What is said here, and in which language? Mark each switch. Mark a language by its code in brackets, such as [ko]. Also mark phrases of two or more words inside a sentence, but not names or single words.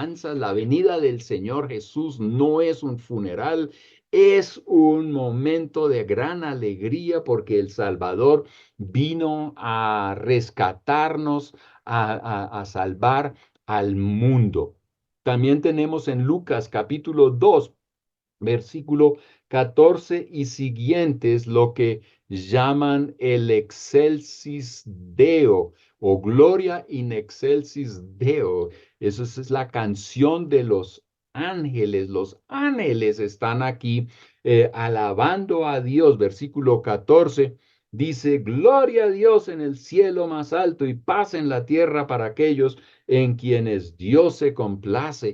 [es] La venida del Señor Jesús no es un funeral, Es un momento de gran alegría porque el Salvador vino a rescatarnos, a salvar al mundo. También tenemos en Lucas capítulo 2, versículo 14 y siguientes, lo que llaman el excelsis Deo o Gloria in excelsis Deo. Eso es la canción de los ángeles. Los ángeles están aquí alabando a Dios. Versículo 14 dice, Gloria a Dios en el cielo más alto y paz en la tierra para aquellos en quienes Dios se complace.